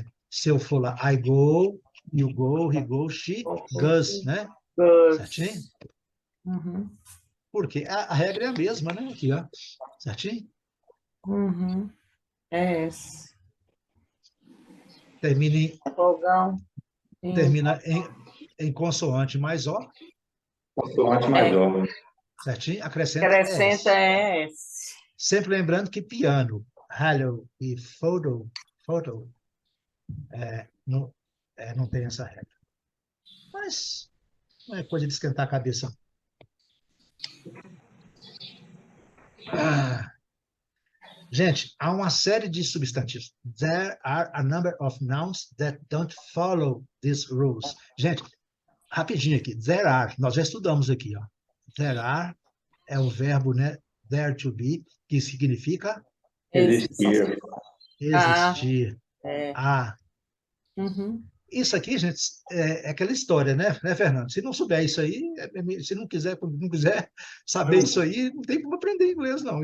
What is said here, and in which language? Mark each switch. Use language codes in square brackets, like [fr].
[pt] Se eu for lá, [en] I go, you go, he goes, she goes, né? [pt] Certinho? Uhum. Porque a regra é a mesma, né? Aqui, ó. Certinho? Uhum. S. Vogal. Termina em consoante mais O, Consoante mais O. certinho? Acrescenta Acrescenta S. S. Sempre lembrando que piano, hello e photo não tem essa regra. Mas não é coisa de esquentar a cabeça. Gente, há uma série de substantivos. [en] There are a number of nouns that don't follow these rules. [pt] Gente, rapidinho aqui. [en] There are, [pt] nós já estudamos aqui, ó. [en] There are [pt] é o verbo, né? [en] There to be, [pt] que significa Existir. existir. É. Uhum. Isso aqui, gente, é aquela história, né, Fernando? Se não souber isso aí, se não quiser saber isso aí, não tem como aprender inglês, não.